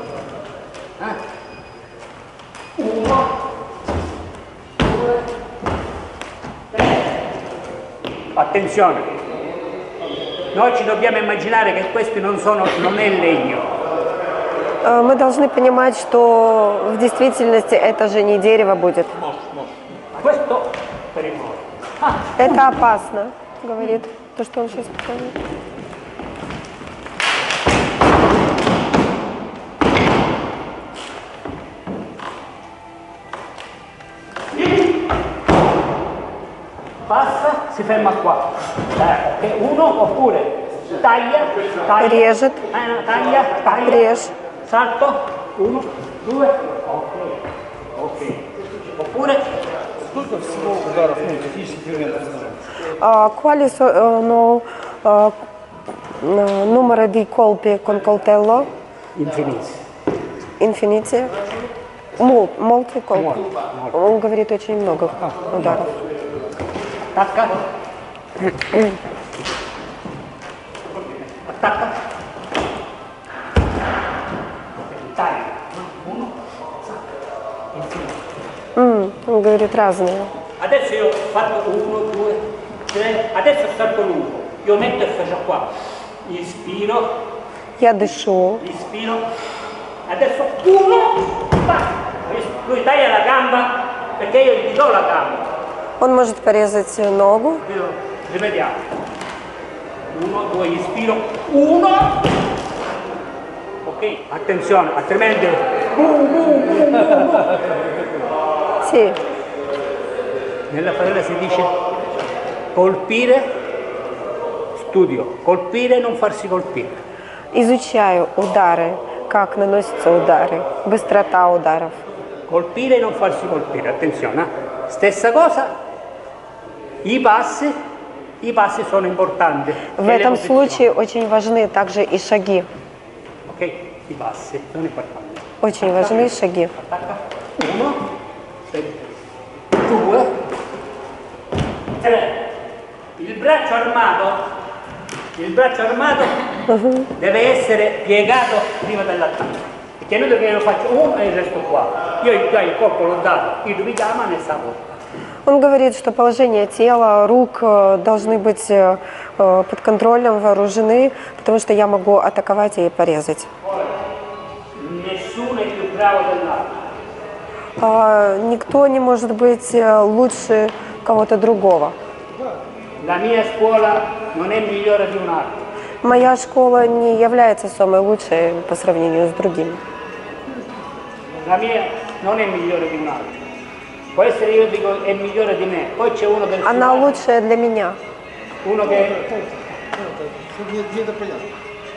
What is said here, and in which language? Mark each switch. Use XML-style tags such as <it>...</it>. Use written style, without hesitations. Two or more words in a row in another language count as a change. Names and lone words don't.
<it>1, attenzione, noi ci dobbiamo immaginare che questi non è legno.</it> <ru>Мы должны понимать, что в действительности это же не дерево будет.</ru> <it>Questo per il muro.</it> <ru>Это опасно, говорит то, что он сейчас показывает.</ru> <it>Passa, si ferma qua. Ok, uno oppure taglia,</it> <ru>Режет,</ru> <it>taglia,</it> <ru>режь.</ru> <it>salto, 1, 2, ok. Oppure</it> <ru>Сколько всего ударов, ну, технических элементов знаешь?</ru> <it>Quali sono numero di colpi con coltello? infiniti. Infiniti? Molti colpi.</it> <ru>Он говорит очень много ударов.</ru> <it>Attacca. Attacca. Taglia. 1, infinito.</it> <ru>Он говорит разные.</ru> <it>Adesso io ho fatto 1, 2, 3, adesso salto lungo, io metto e faccio qua, ispiro,</it> <ru>Я дышу.</ru> <it>adesso 1, lui taglia la gamba perché io gli do la gamba,</it> <ru>Он может порезать ногу.</ru> <it>ripetiamo, 1, 2, ispiro, 1, ok, attenzione, altrimenti, Sì. nella padella si dice colpire, studio, colpire e non farsi colpire.</it> <ru>Изучаю удары, как наносятся удары, быстрота ударов.</ru> <it>Colpire e non farsi colpire, attenzione. Stessa cosa, i passi sono importanti.</it> <ru>В этом случае очень важны также и шаги.</ru> <it>Ok, i passi sono importanti.</it> <ru>Очень важны шаги.</ru> <it>Attacca, 1, 2, 3. Il braccio armato deve essere piegato prima dell'attacco. Perché non che io faccio uno e il resto qua. Io il colpo l'ho dato, il richiama nel sapore.</it> <ru>Он говорит, что положение тела, рук должны быть под контролем, вооружены, потому что я могу атаковать и порезать.</ru> <it>Nessuno è più bravo dell'altro.</it> <ru>Никто не может быть лучше кого-то другого.</ru> <it>La mia scuola non è migliore di un'altra.</it> <ru>Моя школа не является самой лучшей по сравнению с другими.</ru> <it>La mia non è migliore di un'altra. Può essere, io dico, è migliore di me. Poi c'è uno del</it> <ru>Она</ru> <it>suo,</it> <ru>лучшая для меня.</ru> <it>uno che</it> <ru>Где-то понятно.</ru>